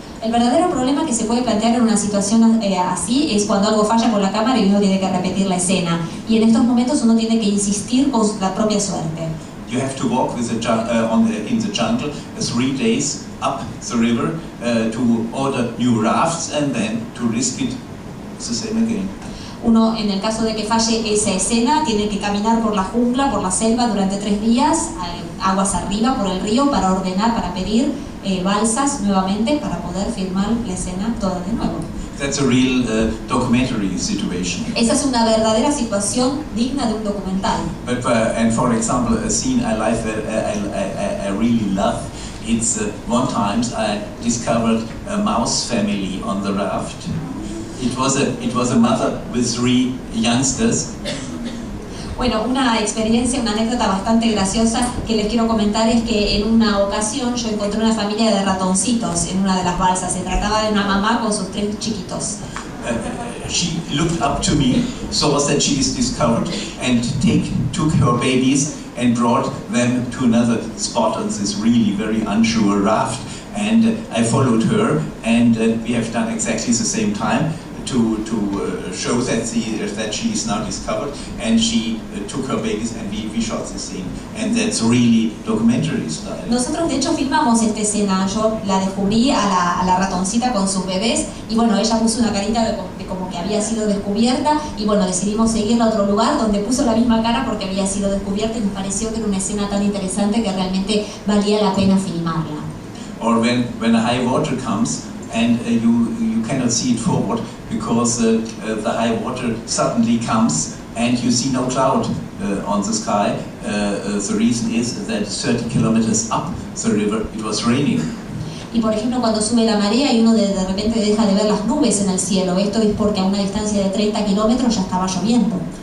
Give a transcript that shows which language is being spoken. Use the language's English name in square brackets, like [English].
[Spanish] El verdadero problema que se puede plantear en una situación así es cuando algo falla con la cámara y uno tiene que repetir la escena. Y en estos momentos uno tiene que insistir con la propia suerte. [English] You have to walk with in the jungle 3 days up the river to order new rafts and then to risk it the same again. [Spanish] Uno, en el caso de que falle esa escena, tiene que caminar por la jungla, por la selva durante 3 días, aguas arriba por el río, para ordenar, para pedir balsas nuevamente para poder filmar la escena toda de nuevo. [English] That's a real documentary situation. [Spanish] Esa es una verdadera situación digna de un documental. [English] But and for example, a scene I like that I really love. It's one time I discovered a mouse family on the raft. It was a mother with 3 youngsters. [Spanish] Bueno, una experiencia, una anécdota bastante graciosa que les quiero comentar es que en una ocasión yo encontré una familia de ratoncitos en una de las balsas. Se trataba de una mamá con sus 3 chiquitos. [English] She looked up to me, saw that she is discovered, and took her babies and brought them to another spot on this really very unsure raft. And I followed her, and we have done exactly the same time to show that she is now discovered, and she took her babies and we shot the scene, and that's really documentary style. [Spanish] Nosotros de hecho filmamos esta escena. Yo la descubrí a la ratoncita con sus bebés y bueno, ella puso una carita de como que había sido descubierta y bueno, decidimos seguirla a otro lugar donde puso la misma cara porque había sido descubierta y nos pareció que era una escena tan interesante que realmente valía la pena filmarla. [English] Or when a high water comes and you cannot see it forward because the high water suddenly comes and you see no cloud on the sky. The reason is that 30 kilometers up the river it was raining. [Spanish] Y por ejemplo cuando sube la marea y uno de repente deja de ver las nubes en el cielo, esto es porque a una distancia de 30 kilómetros ya estaba lloviendo.